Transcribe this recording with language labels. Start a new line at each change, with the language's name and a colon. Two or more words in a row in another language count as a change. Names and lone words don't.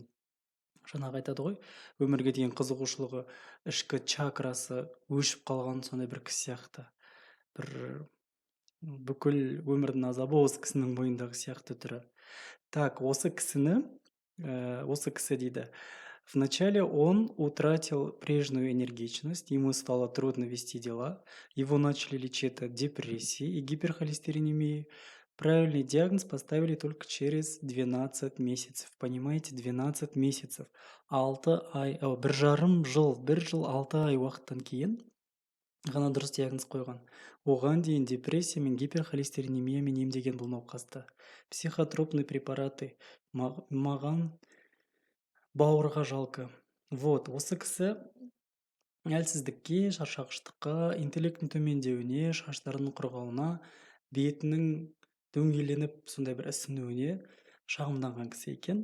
Kazakh: Жаңағы айтады ғой, өмірге деген қызығушылығы, ішкі чакрасы өшіп қалған сондай бір кісі сияқты. Бір бүкіл өмірдің азабы осы кісінің бойындағы сияқты түрі. Так, осы кісі дейді.
Russian: Вначале он утратил прежнюю энергичность, ему стало трудно вести дела, его начали лечить от депрессии и гиперхолестеринемии. Правильный диагноз поставили только через 12 месяцев. Понимаете, 12 месяцев.
Kazakh: 1 жыл 6 ай уақыттан кейін ғана дұрыс диагноз қойған. Оған дейін депрессия мен гиперхолестеринемиямен емдеген бұл науқасты.
Russian: Психотропный препараты
Kazakh: маған бауырға жалко. Вот, осы кісі әлсіздікке, шаршағыштыққа, интеллектінің төмендеуіне, шаштарының құрғауына, бетінің дөңгеленіп сондай бір ісінуіне шағымданған кісі екен.